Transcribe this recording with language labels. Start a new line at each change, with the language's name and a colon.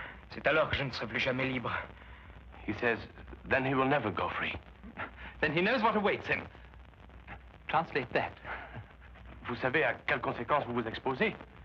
French: C'est alors que je ne serai plus jamais libre.
English: He says, then he will never go free. Then he knows what awaits him. Translate that.
French: Vous savez à quelles conséquences vous vous exposez?